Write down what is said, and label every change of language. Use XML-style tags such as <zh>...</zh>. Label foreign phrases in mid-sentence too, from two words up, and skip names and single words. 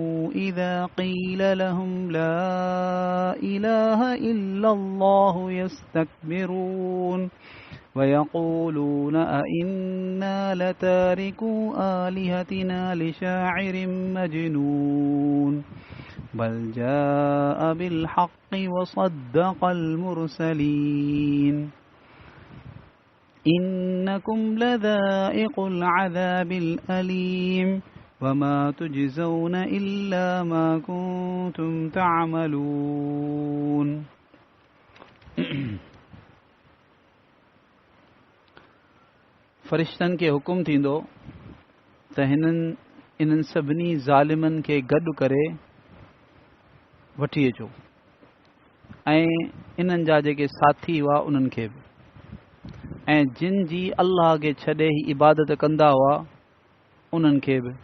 <ar>إذا قيل لهم لا إله إلا الله يستكبرون ويقولون أئنا لتاركو آلهتنا لشاعر مجنون بل جاء بالحق وصدق المرسلين. إنكم لذائق العذاب الأليم وما تجزون إلا ما كنتم تعملون.</ar> <sd>फ़रिश्तनि खे हुकुम थींदो त इन्हनि सभिनी ज़ालिमनि खे गॾु करे वठी अचो ऐं इन्हनि जा जेके साथी हुआ उन्हनि खे बि ऐं जिन जी अल्लाह खे छॾे ई इबादत कंदा हुआ उन्हनि खे बि।</sd>